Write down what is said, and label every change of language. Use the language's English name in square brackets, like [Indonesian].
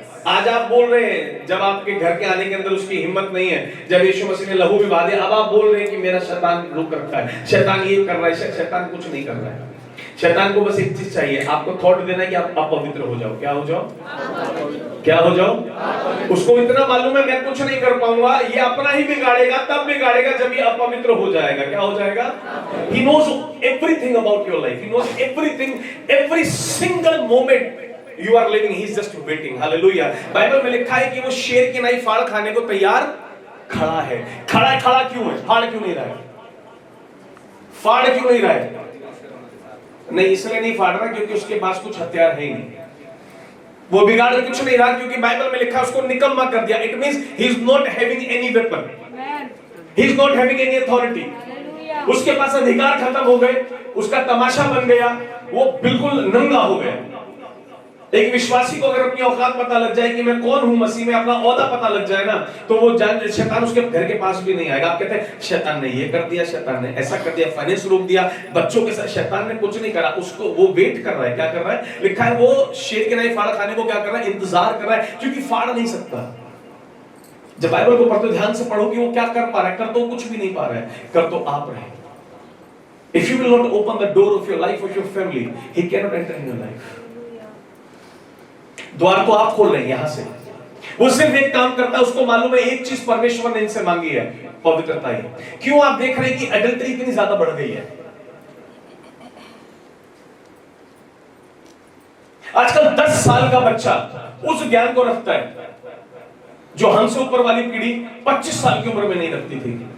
[Hindi] आज आप बोल रहे हैं, जब आपके घर के आने के अंदर उसकी हिम्मत नहीं है, जब यीशु मसीह ने लहू भी बहा दिया, अब आप बोल रहे हैं कि मेरा शैतान रोक रखा है, शैतान ये कर रहा है। शैतान कुछ नहीं कर रहा है। शैतान को बस एक चीज चाहिए, आपको थॉट देना है कि आप अपवित्र हो जाओ। क्या हो जाओ? क्या हो जाओ? उसको इतना मालूम है मैं कुछ नहीं कर पाऊंगा, ये अपना ही बिगाड़ेगा, तब बिगाड़ेगा जब ये अपवित्र हो जाएगा। क्या हो जाएगा? [English] He knows everything about your life. He knows everything, every single moment you are living. He's just waiting. Hallelujah. [Hindi] Bible में लिखा है कि वो शेर की नाई फाड़ खाने को तैयार खड़ा है। खड़ा क्यों है? फाड़ क्यों नहीं रहा है? फाड़ क्यों नहीं रहा है? नहीं, इसलिए नहीं फाड़ रहा क्योंकि उसके पास कुछ हथियार है ही नहीं। वो बिगाड़ कुछ नहीं रहा क्योंकि बाइबल में लिखा है उसको निकम्मा कर दिया। [English] It means he is not having any weapon, he is not having any authority. [Hindi] उसके पास अधिकार खत्म हो गए, उसका तमाशा बन गया, वो बिल्कुल नंगा हो गया। एक विश्वासी को अगर अपनी औकात पता लग जाए कि मैं कौन हूं मसीह में, अपना ओहदा पता लग जाए ना, तो वो जान शैतान उसके घर के पास भी नहीं आएगा। आप कहते हैं शैतान ने ये कर दिया, शैतान ने ऐसा कर दिया, फाइनेंस रोक दिया, बच्चों के साथ। शैतान ने कुछ नहीं करा, उसको वो वेट कर रहा है। क्या कर रहा है? लिखा है वो शेर के नाई फाड़ खाने को क्या कर रहा है? इंतजार कर रहा है, क्योंकि फाड़ नहीं सकता। जब बाइबल को पढ़ते ध्यान से पढ़ो कि वो क्या कर पा रहा है। कर तो कुछ भी नहीं पा रहा है, कर तो आप रहे। [English] If you will not open the door of your life, of your family, he cannot enter in your life. [Hindi] द्वार को आप खोल रहे हैं यहां से। वो सिर्फ एक काम करता है, उसको मालूम है एक चीज परमेश्वर ने इनसे मांगी है, पवित्रता ही। क्यों आप देख रहे हैं कि एडल्टरी इतनी ज्यादा बढ़ गई है? आजकल 10 साल का बच्चा उस ज्ञान को रखता है जो हमसे ऊपर वाली पीढ़ी 25 साल की उम्र में नहीं रखती थी।